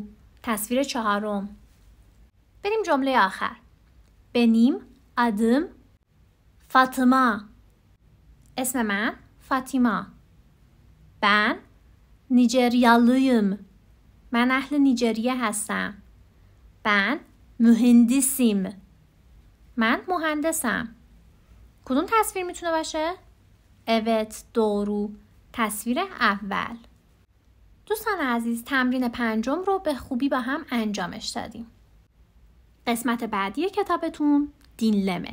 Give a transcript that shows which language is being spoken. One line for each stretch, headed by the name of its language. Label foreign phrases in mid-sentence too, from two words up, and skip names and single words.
Persian: تصویر چهارم. بریم جمله آخر.
Turkish: Benim adım Fatıma.
Persian: اسم من فاطیما.
Turkish: Ben Nijeryalıyım.
Persian: من اهل نیجریه هستم.
Turkish: Ben mühendisim.
Persian: من مهندسم. کدوم تصویر میتونه باشه؟
Turkish: Evet, doğru.
Persian: تصویر اول. دوستان عزیز، تمرین پنجم رو به خوبی با هم انجامش دادیم. قسمت بعدی کتابتون dinleme.